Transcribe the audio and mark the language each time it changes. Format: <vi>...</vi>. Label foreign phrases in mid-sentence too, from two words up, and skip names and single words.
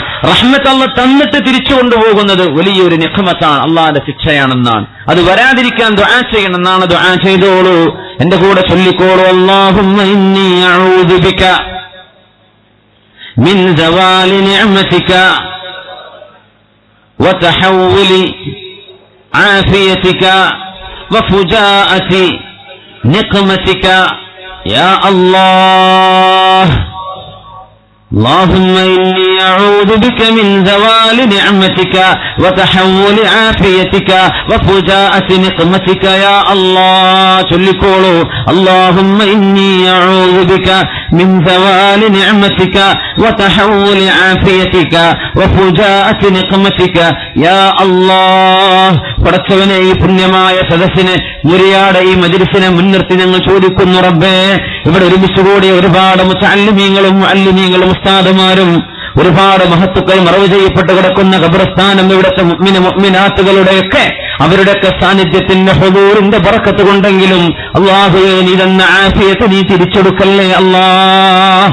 <ml>റഹ്മത്ത് അള്ളാഹ് തന്നിട്ട് തിരിച്ചു കൊണ്ടുപോകുന്നത് വലിയൊരു നിഖ്മത്താണ്, അള്ളാഹിന്റെ ശിക്ഷയാണെന്നാണ്. അത് വരാതിരിക്കാൻ ദുആ ചെയ്യണമെന്നാണ്. ദുആ ചെയ്തോളൂ, എന്റെ കൂടെ ചൊല്ലിക്കോളൂ.</ml> <ar>اللهم إني أعوذ بك من زوال نعمتك وتحول عافيتك وفجاءة نقمتك يا الله. اللهم إني أعوذ بك من زوال نعمتك وتحول عافيتك وفجاءة نقمتك يا الله.</ar> <ml>ചൊല്ലിക്കോളൂ.</ml> <ar>اللهم إني أعوذ بك من زوال نعمتك وتحول عافيتك وفجاءة نقمتك يا الله.</ar> <ml>പടച്ചവനെ, ഈ പുണ്യമായ സദസ്സിനെ, മുരിയാടെ ഈ മജ്‌ലിസിനെ മുൻനിർത്തി ഞങ്ങൾ ചോദിക്കുന്നു റബ്ബേ, ഇവിടെ ഒരുമിച്ചുകൂടിയ ഒരുപാട് മുതഅല്ലിമീങ്ങളും മുഅല്ലിമീങ്ങളും ഉസ്താദുമാരും ഒരുപാട് മഹത്തുക്കൾ മറവ് ചെയ്യപ്പെട്ട് കിടക്കുന്ന ഖബർസ്ഥാനം, ഇവിടുത്തെ മുഅ്മിനാത്തുകളുടെയൊക്കെ അവരുടെയൊക്കെ സാന്നിധ്യത്തിന്റെ ഹുദൂറിന്റെ ബറക്കത്ത് കൊണ്ടെങ്കിലും അല്ലാഹുവേ, നീ തന്ന ആഫിയത്ത് നീ തിരിച്ചെടുക്കല്ലേ അല്ലാഹ്.</ml>